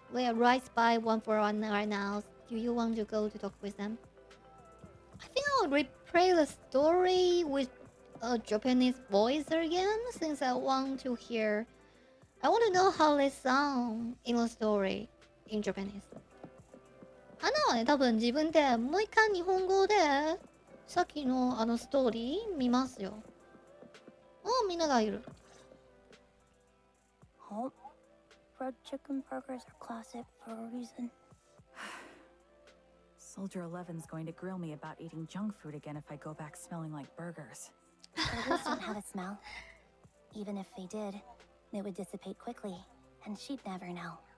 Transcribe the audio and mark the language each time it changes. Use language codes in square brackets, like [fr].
[en] They are right by 141 right now. Do you want to go to talk with them? I think I'll replay the story with a Japanese voice again, since I want to hear... I want to know how they sound in the story in Japanese. [ja] アナはね、多分自分でもう一回日本語でさっきのストーリー見ますよ。みんながいる。 [en] Oh, fried chicken burgers are classic for a reason. Soldier 11's going to grill me about eating junk food again if I go back smelling like burgers. Burgers don't have a smell. Even if they did, it would dissipate quickly, and she'd never know.